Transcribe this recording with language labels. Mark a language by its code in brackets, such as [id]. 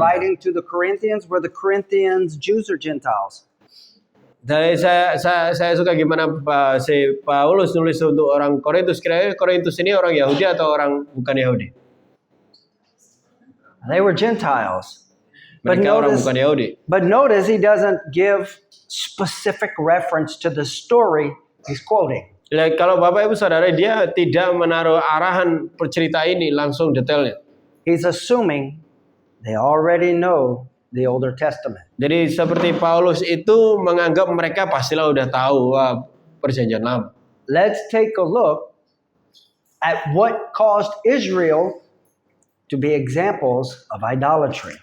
[en] writing to the Corinthians, were the Corinthians Jews or Gentiles? [id] Jadi saya suka gimana si Paulus nulis untuk orang Korintus. Kira-kira Korintus ini orang Yahudi atau orang bukan Yahudi? [en] They were Gentiles. But [id] Mereka orang [en] notice, [id] bukan Yahudi. [en] but notice he doesn't give specific reference to the story he's quoting. [id] Kalau Bapak Ibu Saudara, dia tidak menaruh arahan cerita ini langsung detailnya. [en] He's assuming they already know the Older Testament. [id] Jadi seperti Paulus itu menganggap mereka pastilah udah tahu perjanjian lama. [en] Let's take a look at what caused Israel to be examples of idolatry.